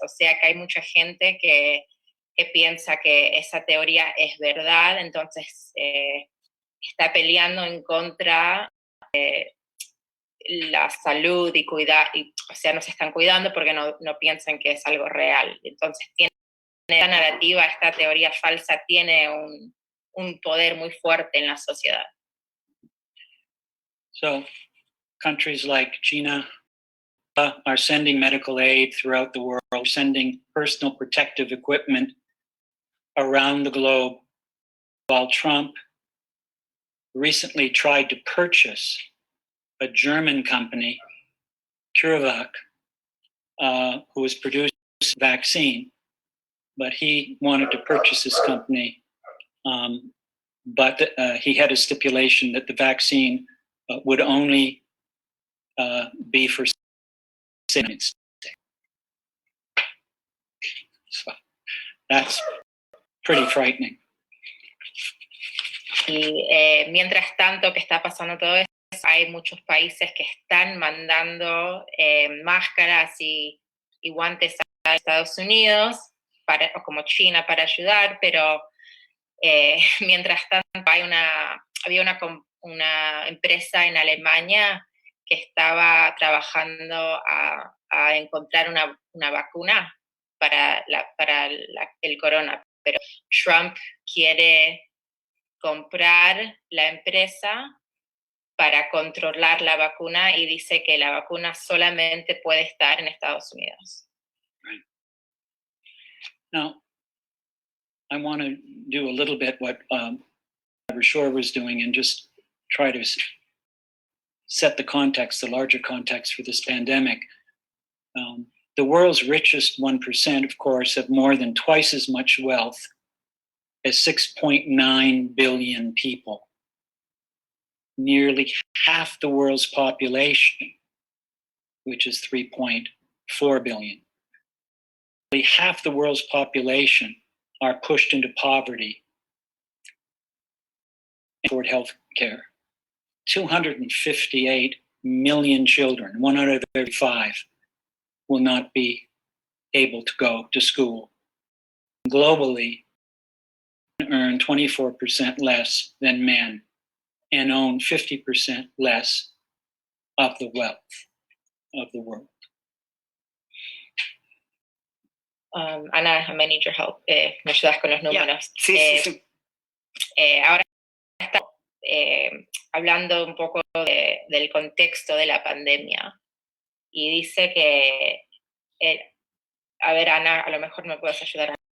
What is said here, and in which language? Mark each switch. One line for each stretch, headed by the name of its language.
Spanish: O sea que hay mucha gente que piensa que esa teoría es verdad, entonces está peleando en contra de la salud y cuidar, o sea, no se están cuidando porque no piensan que es algo real. Entonces tiene esta narrativa, esta teoría falsa tiene un poder muy fuerte en la sociedad.
English: So, countries like China are sending medical aid throughout the world, sending personal protective equipment around the globe, while Trump recently tried to purchase a German company, CureVac, who was producing a vaccine, but he wanted to purchase this company, but he had a stipulation that the vaccine would only be for States. So that's pretty frightening.
Spanish: Y mientras tanto que está pasando todo esto, hay muchos países que están mandando máscaras y guantes a Estados Unidos, como China, para ayudar, pero mientras tanto había una empresa en Alemania que estaba trabajando a encontrar una vacuna para el corona, pero Trump quiere comprar la empresa para controlar la vacuna y dice que la vacuna solamente puede estar en Estados Unidos.
English: Right. Now, I want to do a little bit what Shore was doing and just try to set the context, the larger context for this pandemic. The world's richest 1%, of course, have more than twice as much wealth as 6.9 billion people. Nearly half the world's population, which is 3.4 billion. Nearly half the world's population are pushed into poverty and afford health care. 258 million children, 1 out of every 5, will not be able to go to school. Globally, earn 24% less than men and own 50% less of the wealth of the world. Ana, I may need your help.
Spanish: ¿Me ayudas con los números?
English: Yeah.
Spanish: Sí. Ahora estamos hablando un poco del contexto de la pandemia y dice que, a ver, Ana, a lo mejor me puedes ayudar.